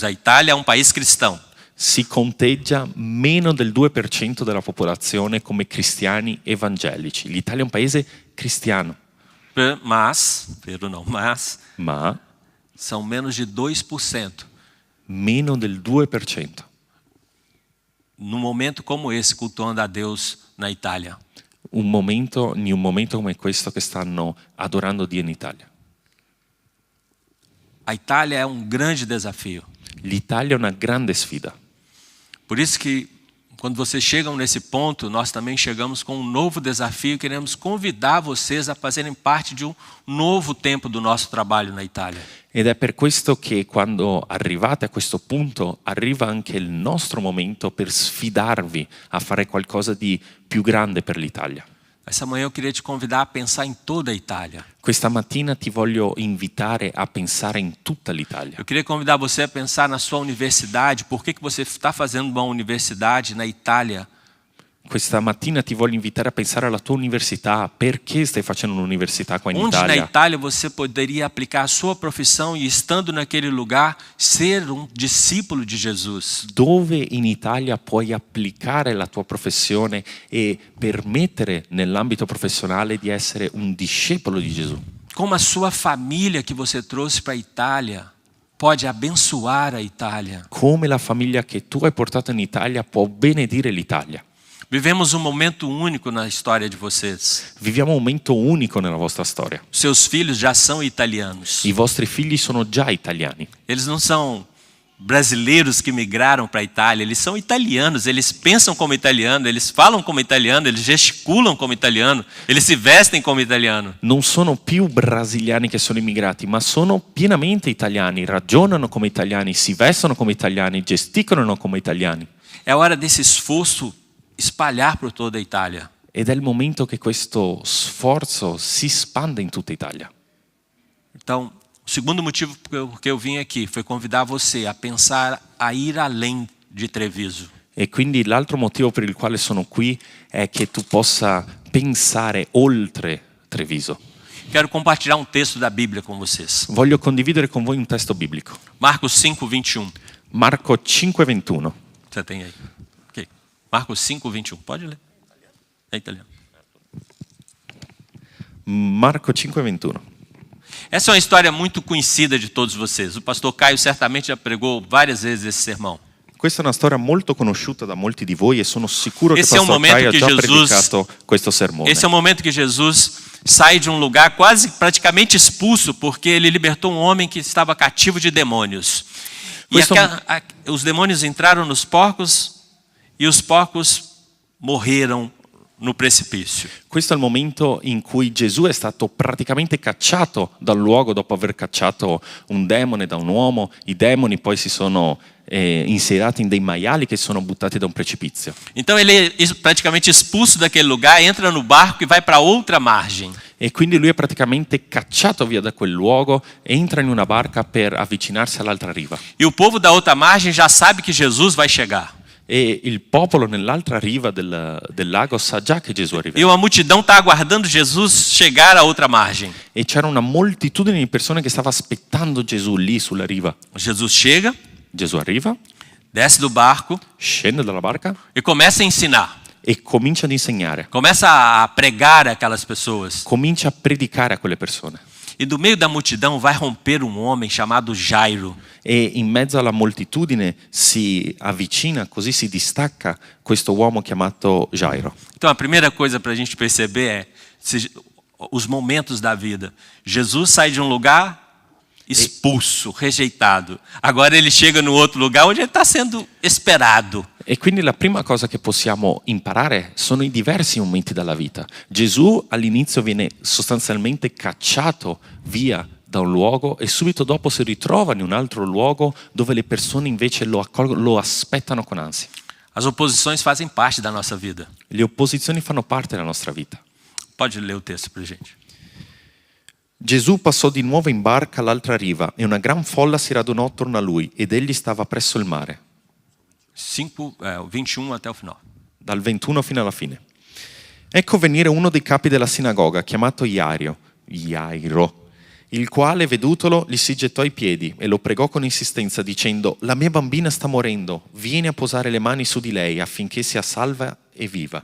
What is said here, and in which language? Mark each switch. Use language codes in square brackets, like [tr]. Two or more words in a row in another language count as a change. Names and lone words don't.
[pt] A Itália é um país cristão. [it] Si conteggia meno del 2% della popolazione come cristiani evangelici. L'Italia è un paese cristiano. [pt] Mas são menos de 2%. [it] Meno del 2%. [pt] Num momento como esse, cultuando a Deus na Itália. [it] In un momento come questo che stanno adorando Dio in Italia. [pt] A Itália é um grande desafio. [it] L'Italia è una grande sfida. [pt] Por isso que quando vocês chegam nesse ponto, nós também chegamos com um novo desafio e queremos convidar vocês a fazerem parte de um novo tempo do nosso trabalho na Itália. [it] Ed è per questo che quando arrivate a questo punto arriva anche il nostro momento per sfidarvi a fare qualcosa di più grande per l'Italia. [pt] Essa manhã eu queria te convidar a pensar em toda a Itália. [it] Questa mattina ti voglio invitare a pensare in tutta l'Italia. [pt] Eu queria convidar você a pensar na sua universidade. Por que você está fazendo uma universidade na Itália? [it] Questa mattina ti voglio invitare a pensare alla tua università. Perché stai facendo un'università qua in [pt] Onde na Italia? Itália você poderia aplicar a sua profissão e, estando naquele lugar, ser um discípulo de Jesus? [it] Dove in Italia puoi applicare la tua professione e permettere nell'ambito professionale di essere un discepolo di Gesù? [pt] Como a sua família que você trouxe para a Itália pode abençoar a Itália? [it] Come la famiglia che tu hai portato in Italia può benedire l'Italia? [pt] Vivemos um momento único na história de vocês. [it] Viviamo un momento unico nella vostra storia. [pt] Seus filhos já são italianos. [it] I vostri figli sono già italiani. [pt] Eles não são brasileiros que migraram para a Itália, eles são italianos, eles pensam como italiano, eles falam como italiano, eles gesticulam como italiano, eles se vestem como italiano. [it] Non sono più brasiliani che sono immigrati, ma sono pienamente italiani, ragionano come italiani, si vestono come italiani, gesticolano come italiani. [pt] É hora desse esforço espalhar por toda a Itália. [it] Ed è il momento che questo sforzo si spanda in tutta Italia. [pt] Então, O segundo motivo porque eu vim aqui foi convidar você a pensar, a ir além de Treviso. [it] E quindi l'altro motivo per il quale sono qui è che tu possa pensare oltre Treviso. [pt] Quero compartilhar um texto da Bíblia com vocês. [it] Voglio condividere con voi un testo biblico. [pt] Marcos 5:21. [it] Marco 5:21. [pt] Você tem aí? Ok. Marcos 5:21. Pode ler. É italiano. [it] Marco 5:21. [pt] Essa é uma história muito conhecida de todos vocês. O pastor Caio certamente já pregou várias vezes esse sermão. [it] Questa è una storia molto conosciuta da molti di voi e sono sicuro che Esse è un Pastor momento Caio ha che già Jesus- predicato questo sermone. [pt] Esse é o momento que Jesus sai de um lugar quase praticamente expulso, porque ele libertou um homem que estava cativo de demônios. E [it] Questo- [pt] os demônios entraram nos porcos e os porcos morreram no precipício. [it] Questo è il momento in cui Gesù è stato praticamente cacciato dal luogo dopo aver cacciato un demone da un uomo. I demoni poi si sono inseriti in dei maiali che sono buttati da un precipizio. [pt] Então ele é praticamente expulso daquele lugar, entra no barco e vai para outra margem. [it] E quindi lui è praticamente cacciato via da quel luogo, entra in una barca per avvicinarsi all'altra riva. [pt] E o povo da outra margem já sabe que Jesus vai chegar. [it] E il popolo nell'altra riva del lago sa già che Gesù E arriverà. [pt] uma multidão está aguardando Jesus chegar à outra margem. [it] E c'era una moltitudine di persone che stava aspettando Gesù lì sulla riva. [pt] Jesus chega, [it] Gesù arriva, [pt] desce do barco [it] scende dalla barca [pt] e começa a ensinar. [it] e comincia ad insegnare, [pt] Começa a pregar aquelas pessoas. [it] comincia a predicare a quelle persone. [pt] E do meio da multidão vai romper um homem chamado Jairo. [it] E in mezzo alla moltitudine si avvicina, così si distacca questo uomo chiamato Gairo. [pt] Então a primeira coisa para a gente perceber é os momentos da vida. Jesus sai de um lugar expulso, rejeitado. Agora ele chega no outro lugar onde ele está sendo esperado. [it] E quindi la prima cosa che possiamo imparare sono i diversi momenti della vita. Gesù all'inizio viene sostanzialmente cacciato via da un luogo e subito dopo si ritrova in un altro luogo dove le persone invece lo aspettano con ansia. [pt] As oposições fazem parte da nossa vida. [it] Le opposizioni fanno parte della nostra vita. [pt] Pode ler o texto para gente. [it] Gesù passò di nuovo in barca all'altra riva e una gran folla si radunò attorno a lui ed egli stava presso il mare. [pt] 21 até o final. [it] Dal 21 fino alla fine. Ecco venire uno dei capi della sinagoga, chiamato Jairo, il quale, vedutolo, gli si gettò ai piedi e lo pregò con insistenza dicendo: la mia bambina sta morendo, vieni a posare le mani su di lei affinché sia salva e viva.